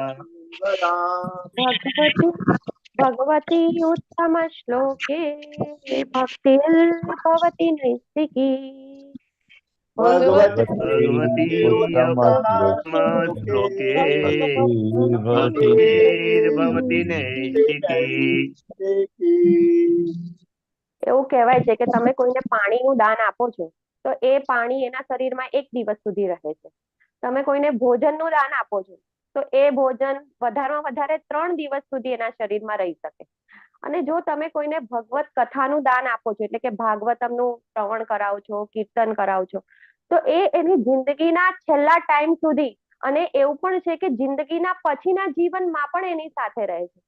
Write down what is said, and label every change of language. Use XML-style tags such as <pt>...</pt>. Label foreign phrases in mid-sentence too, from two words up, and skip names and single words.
<sa>भगवती भगवती उत्तम श्लोके भक्तिर्भवति नैष्टिकी भगवती श्लोके भक्तिर्भवति नैष्टिकी</sa> <gu>એવું કહેવાય છે કે તમે કોઈને પાણીનું દાન આપો છો તો એ પાણી એના શરીરમાં 1 દિવસ સુધી રહે છે. તમે કોઈને ભોજનનું દાન આપો છો તો એ ભોજન વધારેમાં વધારે 3 દિવસ સુધી એના શરીરમાં રહી શકે. અને જો તમે કોઈને ભગવત કથાનું દાન આપો છો એટલે કે ભાગવતમનું શ્રવણ કરાવો છો, કીર્તન કરાવો છો તો એ એની જિંદગીના છેલ્લા ટાઈમ સુધી અને એવું પણ છે કે જિંદગીના પછીના જીવનમાં પણ એની સાથે રહે છે.</gu>